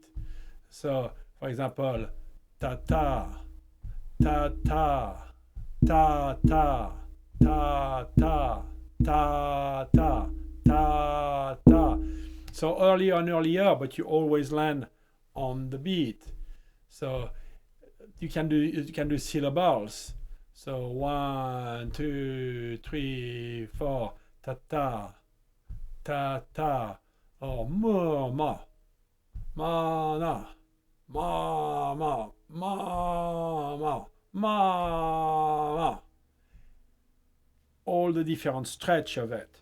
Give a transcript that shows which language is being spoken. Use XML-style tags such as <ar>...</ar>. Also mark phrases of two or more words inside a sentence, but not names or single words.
<en>So for example, ta ta, ta ta, ta ta, ta ta, ta ta, ta ta. So earlier and earlier, but you always land on the beat. So you can do syllables. So 1, 2, 3, 4, ta ta, ta ta, or ma ma, ma na, ma ma, ma ma, ma ma. All the different stretch of it.</en>